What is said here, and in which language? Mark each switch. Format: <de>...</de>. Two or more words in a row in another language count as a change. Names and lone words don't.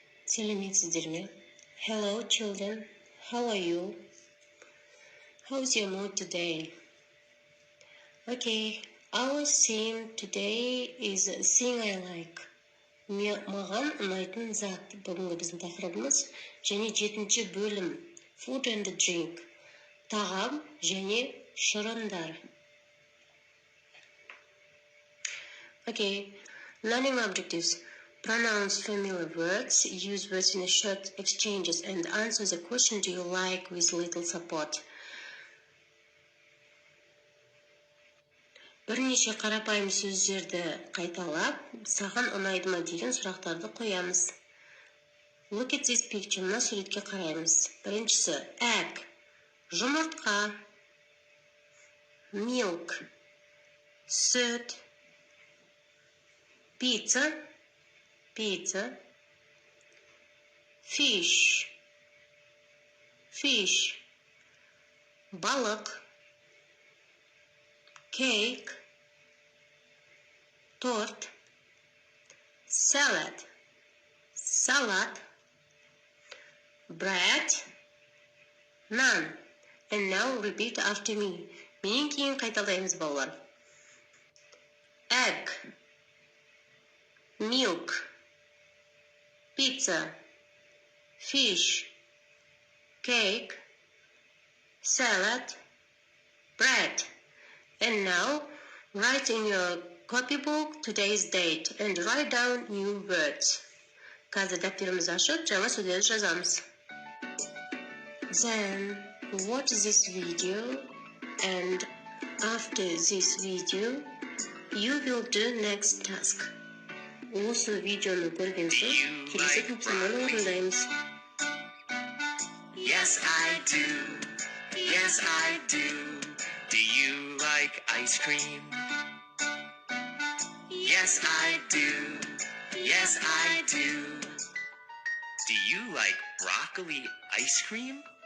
<kk>Сәлеметсіздер ме?</kk> <en>Hello children, how are you? How's your mood today? Okay, our theme today is a thing I like.</en> <kk>Маған ұнайтын зат бүгінгі біздің тақырыбымыз және 7-ші бөлім</kk> <en>Food and drink.</en> <kk>Тағам және шырындар.</kk> <en>Okay, learning objectives. Pronounce familiar words, use words in short exchanges, and answer the question do you like with little support.</en> <kk>Бірнеше қарапайым сөздерді қайталап, саған ұнайды ма деген сұрақтарды қоямыз.</kk> <en>Look at this picture.</en> <kk>Мына суретке қараймыз. Біріншісі egg, жұмыртқа, milk, сүт, pizza, fish, балық, cake, торт,</kk> <en>salad, bread, naan. And now repeat after me.</en> <kk>Менен кейін қайталаймыз балалар.</kk> <en>Egg, milk, pizza, fish, cake, salad, bread. And now write in your copybook today's date and write down new words.</en> <kk>Қазір дәптерімізді ашып, жаңа сөздерді жазамыз.</kk> <en>Then watch this video, and after this video you will do next task.</en> <kk>Осы видеоны көрген соң келесі тапсырманы орындаймыз.</kk> <en>Yes, I do. Yes, I do. Do you like ice cream? Yes, I do. Yes, I do. Do you like broccoli ice cream?</en>